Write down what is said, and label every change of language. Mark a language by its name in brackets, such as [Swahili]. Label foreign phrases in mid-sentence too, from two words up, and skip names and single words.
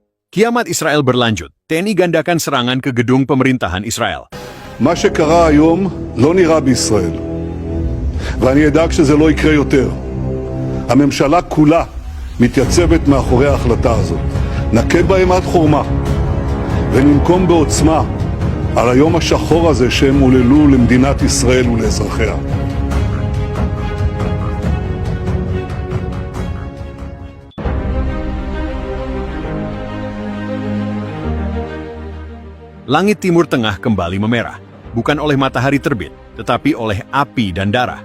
[Indonesian] Kiamat Israel berlanjut. TNI gandakan serangan ke gedung pemerintahan Israel. [Hebrew] מה שקרה היום לא נראה בישראל, ואני אדאג שזה לא יקרה יותר. הממשלה כולה מתייצבת מאחורי ההחלטה הזאת. נכה בהם עד חורמה, וננקום בעוצמה על היום השחור הזה שהם הוללו למדינת ישראל ולאזרחיה. [Indonesian] Langit Timur Tengah kembali memerah, bukan oleh matahari terbit, tetapi oleh api dan darah.